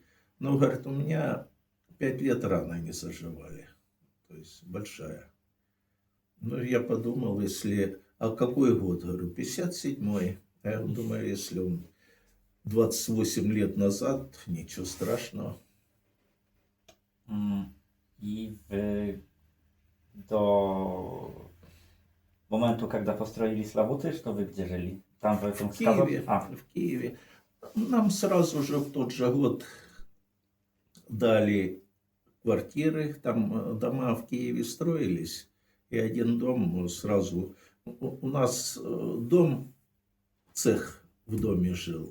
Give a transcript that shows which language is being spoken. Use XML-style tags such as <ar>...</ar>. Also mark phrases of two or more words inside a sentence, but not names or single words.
<ru>Но, говорит, у меня 5 лет раны не заживали, то есть большая. Ну, я подумал, если, а какой год, говорю, 57-й. Я думаю, если он 28 лет назад, ничего страшного.</ru> <pl>I do momentu,</pl> <ru>когда построили Славуты, что вы где жили? Там в этом В Киеве, сказал? в Киеве. Нам сразу же в тот же год дали квартиры, там дома в Киеве строились, и один дом сразу... У нас дом, цех в доме жил.</ru>